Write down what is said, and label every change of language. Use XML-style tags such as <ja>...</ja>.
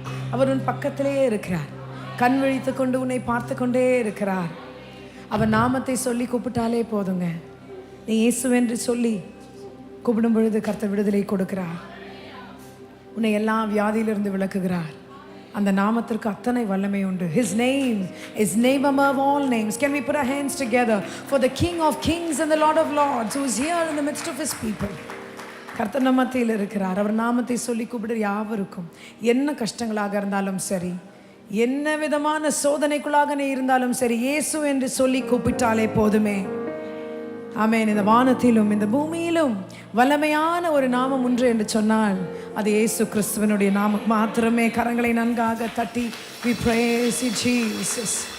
<ta>அவர் உன் பக்கத்திலே இருக்கிறார். கண் விழித்து கொண்டு உன்னை பார்த்து கொண்டே இருக்கிறார். அவர் நாமத்தை சொல்லி கூப்பிட்டாலே போதுங்க. நீ இயேசுவென்று சொல்லி கூப்பிடும் பொழுது கர்த்தர் விடுதலை கொடுக்கிறார். உன்னை எல்லா வியாதியிலிருந்து விளக்குகிறார். அந்த நாமத்திற்கு அத்தனை வல்லமை உண்டு.</ta> <en>His name is name above all names. Can we put our hands together for the King of Kings and the Lord of Lords who is here in the midst of His people?</en> <ta>கர்த்தர் நம்ம மத்தியில் இருக்கிறார். அவர் நாமத்தை சொல்லி கூப்பிடுற யாவருக்கும் என்ன கஷ்டங்களாக இருந்தாலும் சரி, என்ன விதமான சோதனைக்குள்ளாக நீ இருந்தாலும் சரி, இயேசு என்று சொல்லி கூப்பிட்டாலே போதுமே. ஆமென். இந்த வானத்திலும் இந்த பூமியிலும் வல்லமையான ஒரு நாமம் உண்டு என்று சொன்னால் அது இயேசு கிறிஸ்துவனுடைய நாமம் மாத்திரமே. கரங்களை நன்காக தட்டி</ta> <en>we praise you Jesus.</en>